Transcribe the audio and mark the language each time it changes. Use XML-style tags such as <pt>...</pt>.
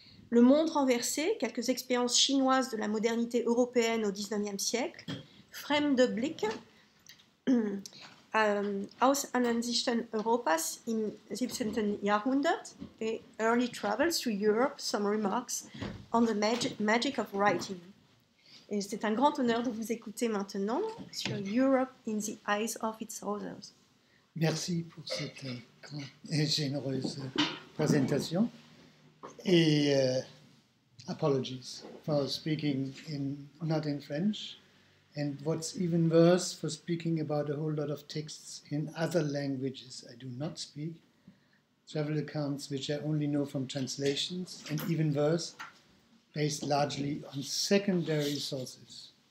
<fr>Le monde renversé, quelques expériences chinoises de la modernité européenne au XIXe siècle.</fr> <de>Fremde Blicke, aus Ansichten Europas im 17.</de> <en>Jahrhundert et Early Travels to Europe, Some Remarks on the Magic of Writing.</en> <fr>Et c'est un grand honneur de vous écouter maintenant sur Europe in the Eyes of its Authors. Merci pour cette grande et généreuse présentation.</fr> <en>Et apologies for speaking not in French, and what's even worse, for speaking about a whole lot of texts in other languages I do not speak, travel accounts which I only know from translations, and even worse, based largely on secondary sources.</en>